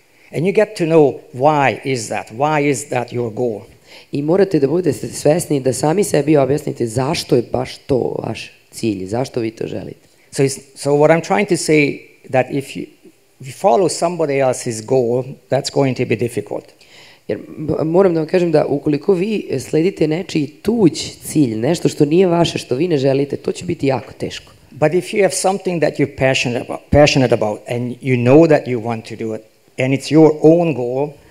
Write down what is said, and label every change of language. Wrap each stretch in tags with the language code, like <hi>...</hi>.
<en>And you get to know why is that your goal.</en> <sr>I morate da budete svesni da sami sebi objasnite zašto je baš to vaš cilj, zašto vi to želite.</sr> <en>So what I'm trying to say that if you follow somebody else's goal, that's going to be difficult.</en> <sr>Jer moram da vam kažem da ukoliko vi sledite nečiji tuđ cilj, nešto što nije vaše, što vi ne želite, to će biti jako teško.</sr> <en>But if you have something that you're passionate about and you know that you want to do it, and it's your own goal.</en>